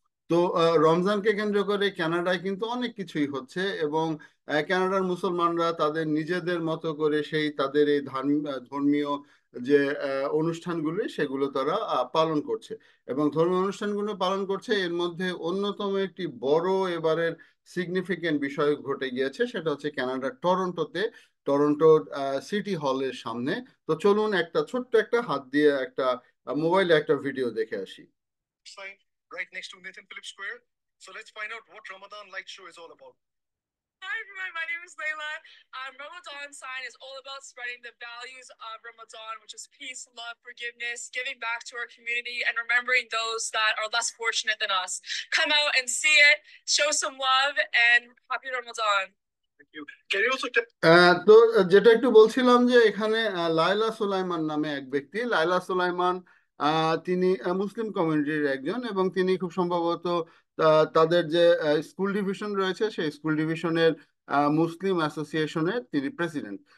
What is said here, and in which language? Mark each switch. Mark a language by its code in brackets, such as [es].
[bn] তো রমজানকে কেন্দ্র করে কানাডায় কিন্তু অনেক কিছুই হচ্ছে, এবং কানাডার মুসলমানরা তাদের নিজেদের মতো করে সেই তাদের এই ধর্মীয় যে অনুষ্ঠানগুলি সেগুলো তারা পালন করছে, এবং ধর্মীয় অনুষ্ঠানগুলো পালন করছে। এর মধ্যে অন্যতম একটি বড় এবারের সিগনিফিকেন্ট বিষয় ঘটে গিয়েছে, সেটা হচ্ছে কানাডার টরন্টোতে, টরন্টোর সিটি হলের সামনে। তো চলুন একটা ছোট্ট একটা হাত দিয়ে একটা মোবাইলে একটা ভিডিও দেখে আসি। [en] Sign right next to Nathan Phillips Square. So let's find out what Ramadan Light Show is all about. Hi everyone, my name is Layla. Ramadan sign is all about spreading the values of Ramadan, which is peace, love, forgiveness, giving back to our community, and remembering those that are less fortunate than us. Come out and see it, show some love, and happy Ramadan. Thank you. Can you also [bn] তো যেটা একটু বলছিলাম যে এখানে লায়লা সুলাইমান নামে এক ব্যক্তি, লায়লা সুলাইমান, তিনি মুসলিম কমিউনিটির একজন, এবং তিনি খুব সম্ভবত তাদের যে স্কুল ডিভিশন রয়েছে সেই স্কুল ডিভিশনের মুসলিম অ্যাসোসিয়েশনের তিনি প্রেসিডেন্ট।